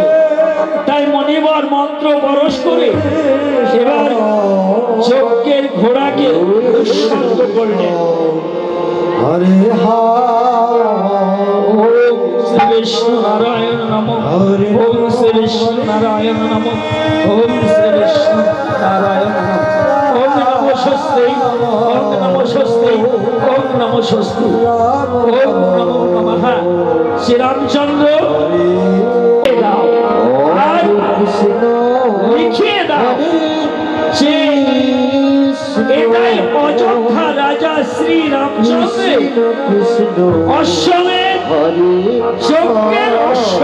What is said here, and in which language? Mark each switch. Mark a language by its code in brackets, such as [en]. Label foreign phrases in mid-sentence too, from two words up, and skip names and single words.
[bn] তাই মনিবর মন্ত্র বরস করে এবার যজ্ঞের ঘোড়াকে উৎসর্গ করলেন। [sa] হরে ওম শ্রী বিষ্ণু নারায়ণ নমঃ। ওম শ্রী বিষ্ণু নারায়ণ নমঃ। ওম শ্রী বিষ্ণু নারায়ণ নমঃ। ওম নমো স্বস্তি। ওম নমো স্বস্তি। ওম নমো স্বস্তি। ওম নমো নমঃ। [bn] শ্রীরামচন্দ্র দাও আর লিখিয়ে দাও যে এটাই অযোধ্যা রাজা শ্রীরামচন্দ্রের অশ্বমেধ যজ্ঞের অশ্ব।